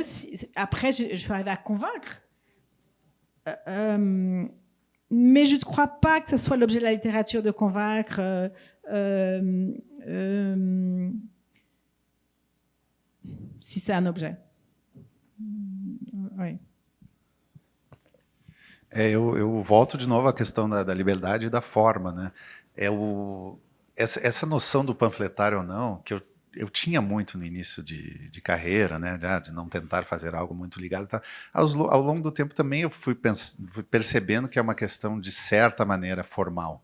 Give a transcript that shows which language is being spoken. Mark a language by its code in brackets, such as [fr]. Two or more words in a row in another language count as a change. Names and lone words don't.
[fr] Après, je vais arriver à convaincre. Mais je ne crois pas que ce soit l'objet de la littérature de convaincre. Si c'est un objet. Oui. [pt] Eu volto de novo à questão da liberdade e da forma, né? Essa noção do panfletário ou não, que eu tinha muito no início de carreira, né? De não tentar fazer algo muito ligado. Tá? Ao longo do tempo também eu fui percebendo que é uma questão de certa maneira formal.